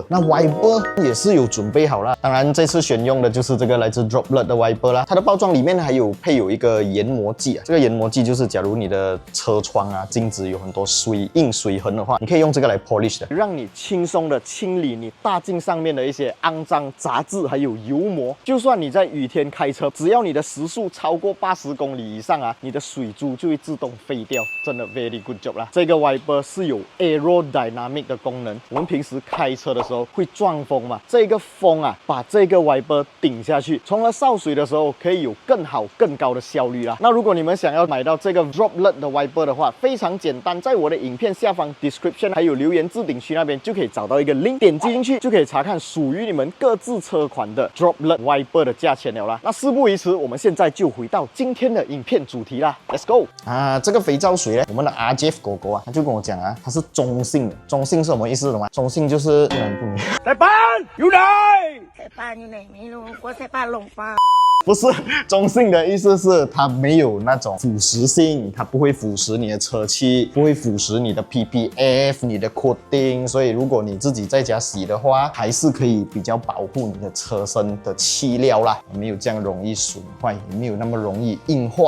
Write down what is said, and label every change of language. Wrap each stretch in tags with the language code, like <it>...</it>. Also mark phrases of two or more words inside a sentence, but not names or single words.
<zh>那wiper也是有准备好啦，当然这次选用的就是这个来自 Droplet 的wiper啦。它的包装里面还有配有一个研磨剂啊，这个研磨剂就是假如你的车窗啊、镜子有很多硬水痕的话， 你可以用这个来 polish 的，让你轻松的清理你大镜上面的一些肮脏杂质还有油膜。就算你在雨天开车，只要你的时速超过80公里以上啊，你的水珠就会自动飞掉，真的</zh> <en>very good job</en> <zh>啦。这个 wiper 是有 aerodynamic 的功能，我们平时开车的时候会撞风嘛，这个风啊把这个 wiper 顶下去，从而扫水的时候可以有更好更高的效率啦。那如果你们想要买到这个 droplet 的 wiper 的话，非常简单，在我的影片下方 description 还有留言置顶区那边就可以找到一个 link， 点击进去就可以查看属于你们各自车款的 droplet wiper 的价钱了啦。那事不宜迟，我们现在就回到今天的影片主题啦 ，</zh> <en>Let's go！</en> <zh>啊，这个肥皂水呢，我们的 RJF 狗狗啊，他就跟我讲啊，它是中性的。中性是什么意思懂吗？中性就是不明。</zh> <th>石斑อยู่ไหน 石斑อยู่ไหนไม่รู้กลัว石斑หลงป่า。</th> <zh>不是中性的意思是它没有那种腐蚀性，它不会腐蚀你的车漆，不会腐蚀你的 PPF、你的 coating， 所以如果你自己在家洗的话，还是可以比较保护你的车身的漆料啦，没有这样容易损坏，也没有那么容易硬化。</zh>